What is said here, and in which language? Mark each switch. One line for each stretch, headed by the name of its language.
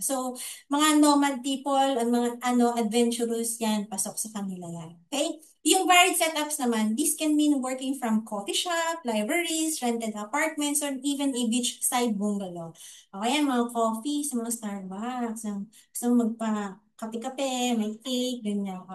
Filipino: So, mga nomad people, ang mga adventurous yan, pasok sa kanila yan.
English: Okay?
Filipino: Yung
English: varied setups
Filipino: naman,
English: this can mean working from coffee shop, libraries, rented apartments, or even a beachside bungalow.
Filipino: O kaya mga coffee sa mga Starbucks, gusto mo magpa-kape-kape, may cake, ganyan.